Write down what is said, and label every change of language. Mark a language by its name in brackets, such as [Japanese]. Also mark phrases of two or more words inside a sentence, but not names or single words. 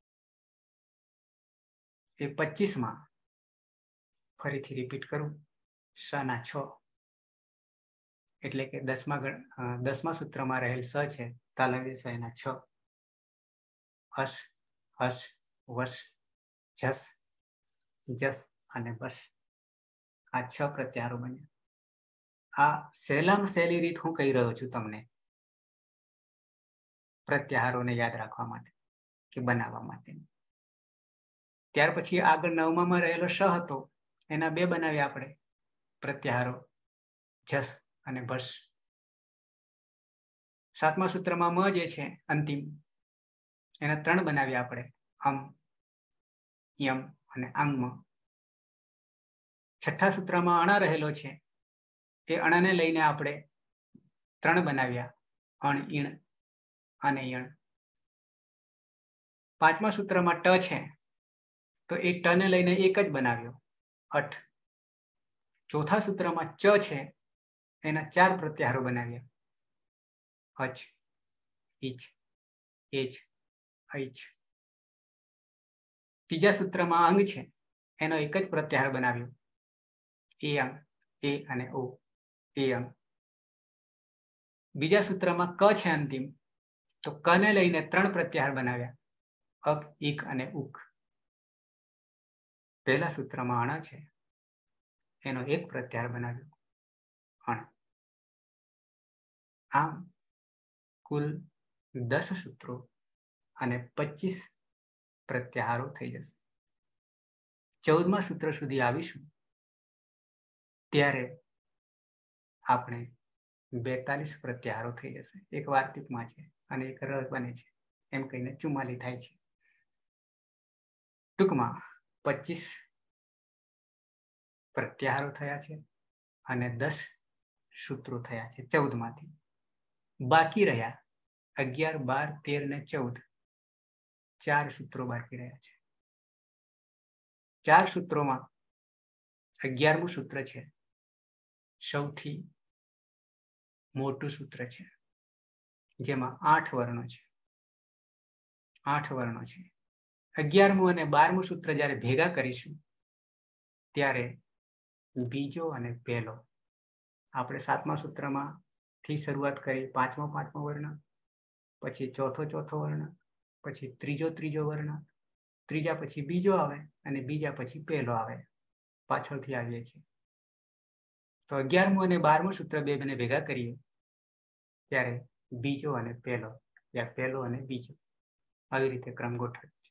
[Gujarati] એ 25 માં ફરીથી રિપીટ કરું, સ ના 6 એટલે કે 10મા સૂત્ર માં રહેલ સ છે, તાલવ્ય સ એના 6, હસ હસ વશ ઝસ જસ અને બસ, આ 6 પ્રત્યાહારો બન્યા। આ સહેલામાં સહેલી રીત હૂં કહી રહ્યો છું તમને પ્રત્યાહારોને યાદ રાખવા માટે કે બનાવવા માટે। ત્યાર પછી આગળ 9માં રહેલો સ હતો, એના 2 બનાવ્યા આપણે પ્રત્યાહારો ઝસ અને બસ। 7મા સૂત્રમા મ જે છે અંતિમ એના 3 બનાવ્યા આપણે અમ યમ અને અંગમ। 6ઠ્ઠા સૂત્રમા અણ રહેલો છે એ અણને લઈને આપણે 3 બનાવ્યા અણ ઈણ અને યણ। 5મા સૂત્રમા ટ છે તો એ ટ ને લઈને એક જ બનાવ્યો અઠ। ચૌથા સૂત્રમા ચ છે એના 4 પ્રત્યાહારો બનાવ્યા અચ ઇચ એચ ઐચ। તીજા સૂત્રમા અંગ છે એનો એક જ પ્રત્યાહાર બનાવ્યો એ અંગ એ અને ઓ એ અંગ। બીજા સૂત્રમા ક છે અંતિમ તો ક ને લઈને 3 પ્રત્યાહાર બનાવ્યા અક ઇક અને ઉક। પહેલા સૂત્રમા અણ છે એનો એક પ્રત્યાહાર બનાવ્યો અણ। આમ કુલ 10 સૂત્રો અને 25 પ્રત્યાહારો થઈ જશે। 14મા સૂત્ર સુધી આવીશું ત્યારે આપણે 42 પ્રત્યાહારો થઈ જશે। એક વાર્તિકમાં છે અને એક ર બને છે એમ કહીને 44 થાય છે। ટૂંકમાં 25 પ્રત્યાહારો થયા છે અને 10 સૂત્રો થયા છે 14 માંથી। બાકી રહ્યા 11, 12, 13 ને 14 4 સૂત્રો બાકી રહ્યા છે। 4 સૂત્રોમાં 11મું સૂત્ર છે સૌથી મોટું સૂત્ર છે જેમાં 8 વર્ણો છે। 8 વર્ણો છે। 11મું અને 12મું સૂત્ર જ્યારે ભેગા કરીશું ત્યારે બીજો અને પહેલો આપણે 7મા સૂત્રમાં થી શરૂઆત કરી, પાંચમો વર્ણ, પછી ચોથો વર્ણ, પછી ત્રીજો વર્ણ, ત્રીજા પછી બીજો આવે અને બીજા પછી પહેલો આવે. પાછળથી આવીએ છીએ. તો 11મું અને 12મું સૂત્ર બેને ભેગા કરીએ ત્યારે બીજો અને પહેલો, યા પહેલો અને બીજો, આવી રીતે ક્રમ ગોઠવે છે.